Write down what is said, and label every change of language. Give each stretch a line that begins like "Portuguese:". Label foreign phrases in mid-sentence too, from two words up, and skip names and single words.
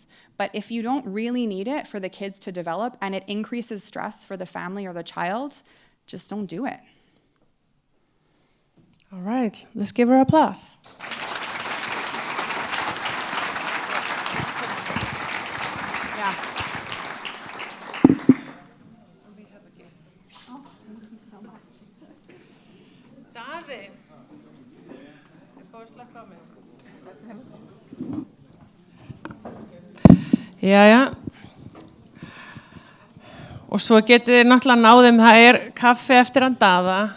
English: But if you don't really need it for the kids to develop and it increases stress for the family or the child, just don't do it. All right, let's give her applause. Yeah. We have a gift. Oh, thank you so much.
Icelandic: Daði, góðslega komin. Jæja, og svo getið þið náttúrulega náðum, það kaffi eftir hann Daða.